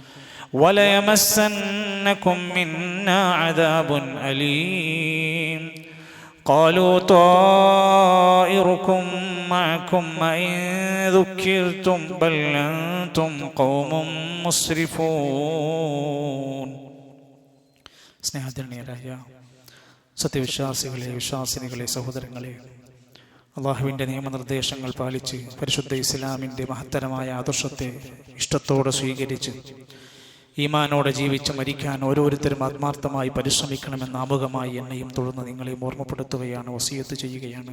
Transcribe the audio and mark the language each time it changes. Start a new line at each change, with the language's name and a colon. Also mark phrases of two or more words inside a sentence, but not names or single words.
Arabic: وليمسنكم منا عذاب أليم قالوا طائركم معكم إن ذكرتم بل أنتم قوم
Malayalam: مسرفون സ്നേഹധന്യരായ സത്യവിശ്വാസികളെ, വിശ്വാസിനികളെ, സഹോദരങ്ങളെ, അള്ളാഹുവിൻ്റെ നിയമനിർദ്ദേശങ്ങൾ പാലിച്ച് പരിശുദ്ധ ഇസ്ലാമിൻ്റെ മഹത്തരമായ ആദർശത്തെ ഇഷ്ടത്തോടെ സ്വീകരിച്ച് ഈമാനോടെ ജീവിച്ച് മരിക്കാൻ ഓരോരുത്തരും ആത്മാർത്ഥമായി പരിശ്രമിക്കണമെന്ന് ആമുഖമായി എന്നെയും തുടർന്ന് നിങ്ങളെയും ഓർമ്മപ്പെടുത്തുകയാണ്, വസിയത്ത് ചെയ്യുകയാണ്.